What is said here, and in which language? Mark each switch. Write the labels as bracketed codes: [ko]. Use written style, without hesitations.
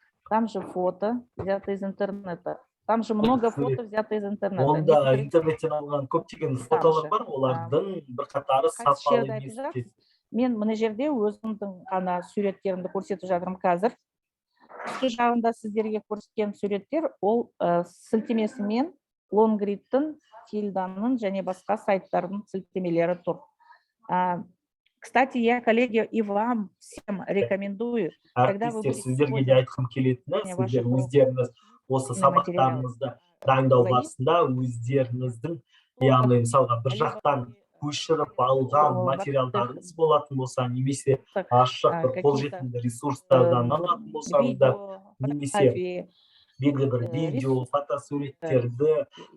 [ru] Там же фото, взято из интернета. Там же много фото взято из интернета. [kk] Онда интернеттен алған көптеген фотолар бар, олардың бірқатары сапалы емес. Мен мына жерде өзімдің ғана суреттерімді көрсетіп жатырмын қазір. Үсті жағында сіздерге көрсеткен суреттер, ол сілтемесімен Лонгридтің, Тильданың және басқа сайттардың сілтемелері тұр. [ru] Кстати, я, коллеги, и вам всем рекомендую. [kk] Әртістер, сіздерге де айтқым келетіні, сіздер өздеріңіз осы сабақтарыңызды дайындау барысында өздеріңіздің, яғни мысалға бір жақтан көшіріп алған материалдарыңыз болатын болса, немесе ашық бір қолжетімді ресурстардан алатын болсаңыздар, немесе белгілі бір видео, фотосуреттерді,